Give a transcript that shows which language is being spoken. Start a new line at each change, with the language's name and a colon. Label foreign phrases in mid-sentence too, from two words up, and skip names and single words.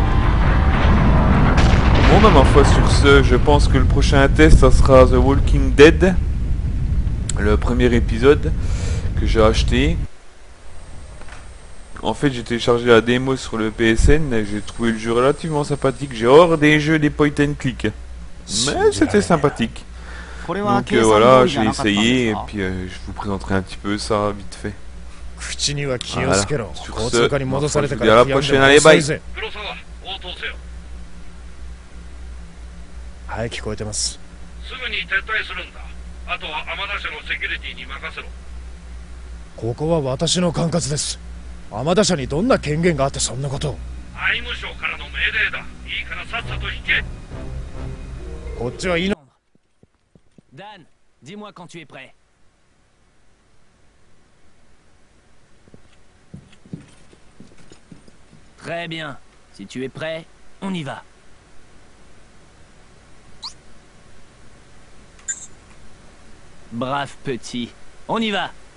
French: Bon bah ma foi sur ce, je pense que le prochain test ça sera The Walking Dead. Le premier épisode que j'ai acheté. En fait, j'ai téléchargé la démo sur le PSN et j'ai trouvé le jeu relativement sympathique. J'ai hors des jeux des
English: point and click.
French: Mais c'était sympathique. Donc voilà, j'ai essayé et puis je vous présenterai un petit peu ça vite fait. Voilà. Sur ce, je vous dis à la prochaine, allez bye.
Japanese: はい、聞こえてます。すぐに撤退するんだ。あとは天田社のセキュリティに任せろ。ここは私の管轄です。天田社にどんな権限があってそんなことを。愛務省からの命令だ。いいからさっさと引け。こっちはいいの。
French: Dan, dis-moi quand tu es prêt. Très bien. Si tu es prêt, on y va. Brave petit. On y va.